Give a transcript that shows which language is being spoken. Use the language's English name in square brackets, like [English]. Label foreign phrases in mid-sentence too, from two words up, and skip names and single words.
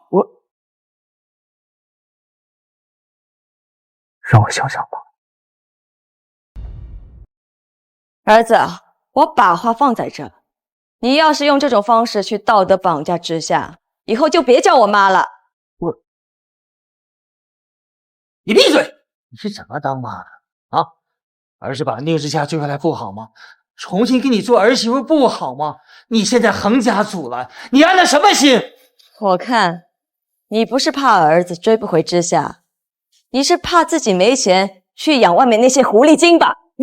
[Chinese] 讓我想想吧。兒子，我把話放在這，你要是用這種方式去道德綁架之下，以後就別叫我媽了。你閉嘴！你是怎麼當媽的啊？兒子把宁之夏救下來不好嗎？重新给你做兒媳婦不好嗎？你現在橫加阻攔，你安了什麼心？我看你不是怕兒子追不回之夏，你是怕自己沒錢去養外面那些狐狸精吧？